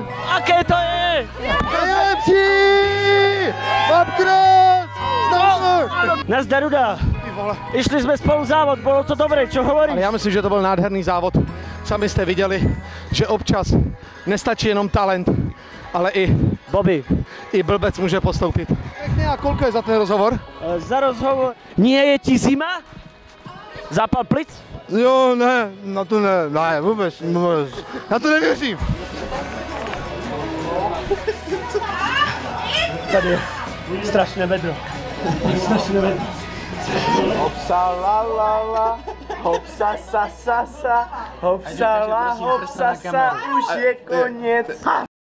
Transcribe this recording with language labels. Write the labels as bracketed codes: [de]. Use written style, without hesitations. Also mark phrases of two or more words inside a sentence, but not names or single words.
[sk] Aké to je? [cs] Nejlepší! Bobcross! Nazdar, Ruda. [sk] Išli sme spolu závod, bolo to dobré, čo hovoríš? [cs] Ale já myslím, že to byl nádherný závod. Sami jste viděli, že občas nestačí jenom talent, ale i Bobby. I blbec může postoupit. [sk] A kolko je za ten rozhovor? Za rozhovor. Nie je ti zima? [cs] Zápal plic? Jo, ne, na to ne, vůbec, na to nevěřím. Tady je strašné vedro. Strašné vedro. Hopsa la la la, hopsa sa sa sa, hopsa la hopsa sa, už je konec.